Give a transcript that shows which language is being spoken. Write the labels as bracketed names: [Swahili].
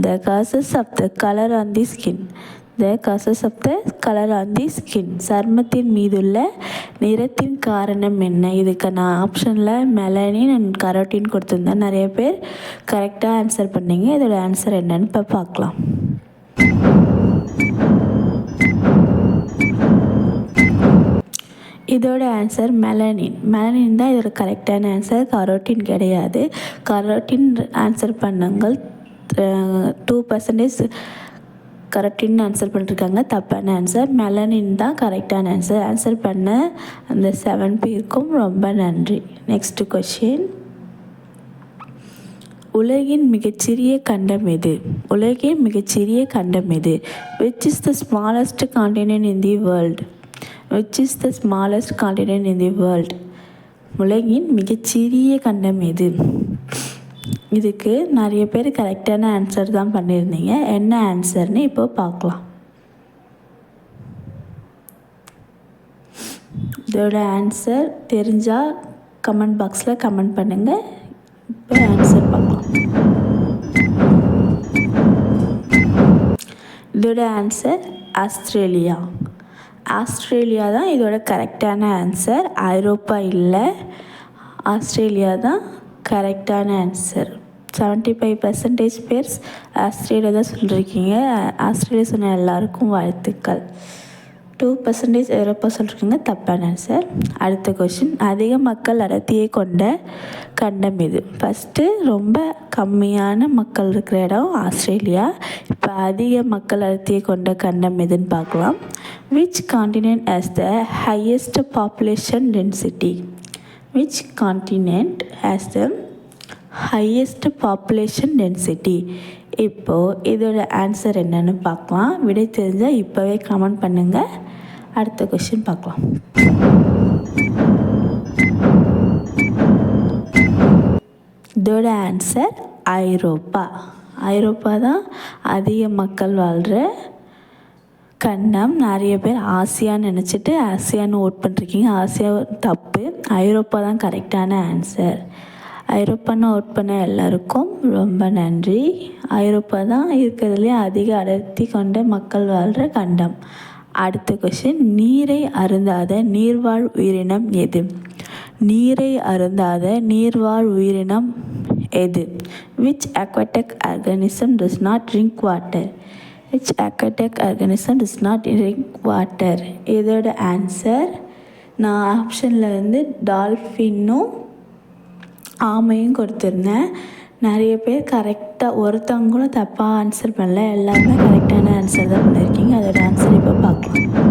[English] The causes of the color on the skin. The causes of the color on the skin. [Tamil] சருமத்தின் மீதுள்ள நிறத்தின் காரணம் என்ன? இதுக்கு நான் ஆப்ஷனில் மெலனின் அண்ட் கரோட்டின் கொடுத்துருந்தேன். நிறைய பேர் கரெக்டாக ஆன்சர் பண்ணீங்க. இதோட ஆன்சர் என்னன்னு இப்போ பார்க்கலாம். இதோட ஆன்சர் மெலனின். மெலனின் தான் இதோட கரெக்டான ஆன்சர். கரோட்டின் கிடையாது. கரோட்டின் ஆன்சர் பண்ணவங்க 2% கரெக்டின்னு ஆன்சர் பண்ணிருக்காங்க. தப்பான ஆன்சர். மெலனின் தான் கரெக்டான ஆன்சர். ஆன்சர் பண்ண அந்த 7 பேருக்கும் ரொம்ப நன்றி. நெக்ஸ்ட் கொஷின், உலகின் மிகச்சிறிய கண்டம் எது? உலகின் மிகச்சிறிய கண்டம் எது? [English] Which is the smallest continent in the world? Which is the smallest continent in the world? [Tamil] உலகின் மிகச்சிறிய கண்டம் எது? இதுக்கு நிறைய பேர் கரெக்டான ஆன்சர் தான் பண்ணியிருந்தீங்க. என்ன ஆன்சர்னு இப்போ பார்க்கலாம். இதோட ஆன்சர் தெரிஞ்சால் கமெண்ட் பாக்ஸில் கமெண்ட் பண்ணுங்கள். இப்போ ஆன்சர் பார்க்கலாம். இதோட ஆன்சர் ஆஸ்திரேலியா. ஆஸ்திரேலியா தான் இதோட கரெக்டான ஆன்சர். ஐரோப்பா இல்லை, ஆஸ்திரேலியா தான் கரெக்டான ஆன்சர். 75% பேர் ஆஸ்திரேலியா தான் சொல்லியிருக்கீங்க. ஆஸ்திரேலியா சொன்ன எல்லாருக்கும் வாழ்த்துக்கள். 2% ஐரோப்பா சொல்லியிருக்கீங்க. தப்பான ஆன்சர். அடுத்த கொஷின், அதிக மக்கள் அடர்த்தியை கொண்ட கண்டம் எது? ஃபஸ்ட்டு ரொம்ப கம்மியான மக்கள் இருக்கிற இடம் ஆஸ்திரேலியா. இப்போ அதிக மக்கள் அடர்த்தியை கொண்ட கண்டம் எதுன்னு பார்க்கலாம். [English] Which continent has the highest population density? Which continent has the highest population density? [Tamil] இப்போது இதோட ஆன்சர் என்னன்னு பார்க்கலாம். விடை தெரிஞ்சால் இப்போவே கமெண்ட் பண்ணுங்கள். அடுத்த கொஸ்டின் பார்க்கலாம். இதோட ஆன்சர் ஐரோப்பா. ஐரோப்பா தான் அதிக மக்கள் வாழ்கிற கண்டம். நிறைய பேர் ஆசியான்னு நினச்சிட்டு ஆசியான்னு ஓட் பண்ணிருக்கீங்க. ஆசியா தப்பு. ஐரோப்பா தான் கரெக்டான ஆன்சர். ஐரோப்பான்னு ஓட் பண்ண எல்லாருக்கும் ரொம்ப நன்றி. ஐரோப்பா தான் இருக்கிறதுலே அதிக அடர்த்தி கொண்ட மக்கள் வாழ்கிற கண்டம். அடுத்த கொஸ்டின், நீரை அருந்தாத நீர்வாழ் உயிரினம் எது? நீரை அருந்தாத நீர்வாழ் உயிரினம் எது? [English] Which aquatic organism does not drink water? Which aquatic organism does not drink water? [Tamil] இதோட ஆன்சர் நான் ஆப்ஷனில் டால்ஃபினும் ஆமையும் கொடுத்துருந்தேன். நிறைய பேர் கரெக்டாக, ஒருத்தவங்க கூட தப்பாக ஆன்சர் பண்ணல. எல்லாருமே கரெக்டான ஆன்சர் தான் பண்ணியிருக்கீங்க. அதோட ஆன்சர் இப்போ பார்க்கலாம்.